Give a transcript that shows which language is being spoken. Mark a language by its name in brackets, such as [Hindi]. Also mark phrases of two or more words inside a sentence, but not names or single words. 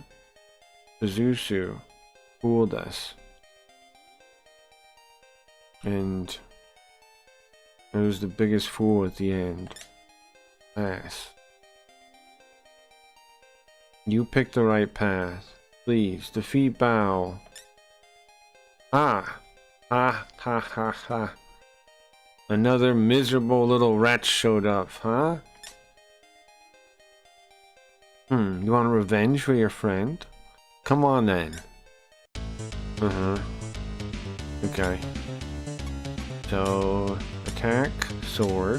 [English] Suzusu fooled us. And it was the biggest fool at the end. Ass. You picked the right path. Please, defeat Bao. Ha! Ha ha ha ha. Another miserable little rat showed up, huh? You want revenge for your friend? Come on then. Okay. So, attack, sword.